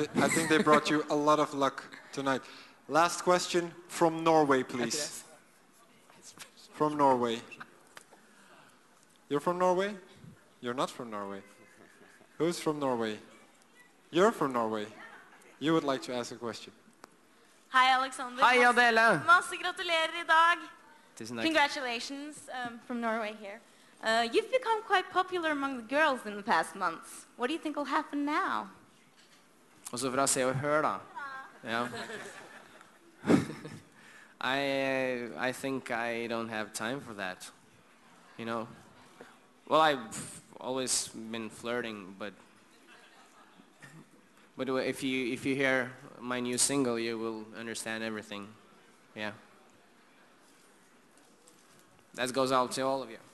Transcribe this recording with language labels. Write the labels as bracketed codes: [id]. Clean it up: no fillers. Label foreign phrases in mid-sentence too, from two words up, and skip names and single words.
[en] I think they brought you a lot of luck tonight. Last question from Norway, please. From Norway. You're from Norway? You're not from Norway. Who's from Norway? You're from Norway. You would like to ask a question. Hi, Alexander. [no] Hei, Adele. Masse gratulerer I dag. Tusen takk. [en] Congratulations from Norway here. You've become quite popular among the girls in the past months. What do you think will happen now? [no] Også fra Se og Hør, da. Ja. [en] I think I don't have time for that. You know? Well, I've always been flirting, but if you hear my new single, you will understand everything. Yeah. That goes out to all of you.